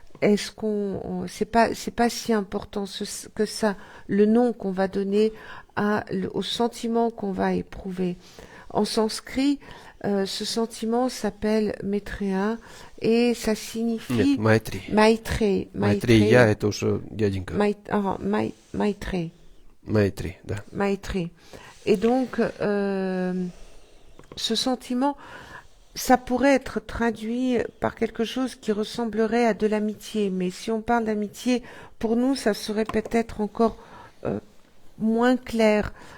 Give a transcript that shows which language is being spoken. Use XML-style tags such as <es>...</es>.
<fr>Est-ce qu'on c'est pas si important que ça, le nom qu'on va donner au sentiment qu'on va éprouver. En sanskrit, ce sentiment s'appelle Maitreya et ça signifie Maitri. Maitri.</fr> <ru>Maitreya, это уже дяденька.</ru> <fr>Maitri.</fr> <ru>Maitri, да.</ru> <fr>Maitri. Et donc, ce sentiment, ça pourrait être traduit par quelque chose qui ressemblerait à de l'amitié. Mais si on parle d'amitié, pour nous, ça serait peut-être encore moins clair.</fr>